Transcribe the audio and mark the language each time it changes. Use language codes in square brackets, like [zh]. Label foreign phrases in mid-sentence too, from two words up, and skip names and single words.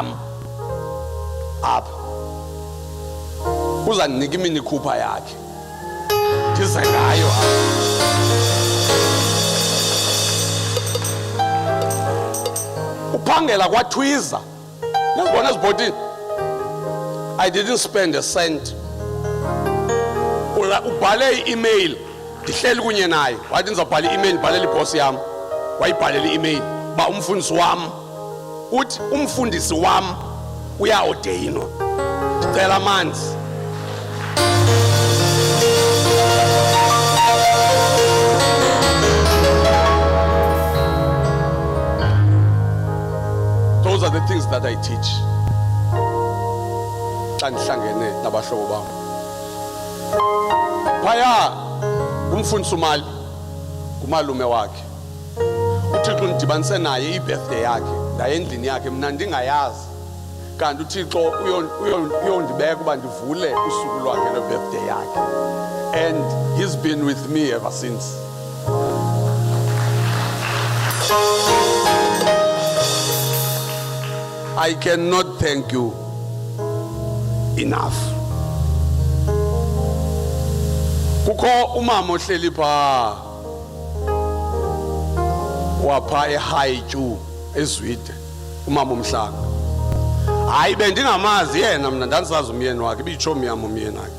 [xh] Apha uzandinika imini Cooper yakhe. Ndize ngayo apha. Uphangela kwaTwiza. [zu] Ngiyabona ezibhotini. [en] I didn't spend a cent. [xh] Ubhale i-email ndihleli kunye naye. Wathi ndizobhala i-email bhalela iboss yam. Wayibhalela i-email ba umfundisi wam. Uthi umfundisi wam uyaordeyinwa. Ndicela amanzi. [en] Those are the things that I teach. [xh] Xa ndihlangene nabahlobo bam. Phaya umfundisi uMali kumalume wakhe. uThixo ndidibanise naye ibirthday yakhe la endlini yakhe mina ndingayazi kanti uThixo uyondibeka kuba ndivule usuku lwakhe le birthday yakhe [en] and he's been with me ever since. I cannot thank you enough. [xh] Kukho umama ohleli pha wapha eHaichu eZwide umama uMhlanga. Hayi bendingamazi yena mina ndandisazi umyeni wakhe ibichomi yami umyeni wakhe.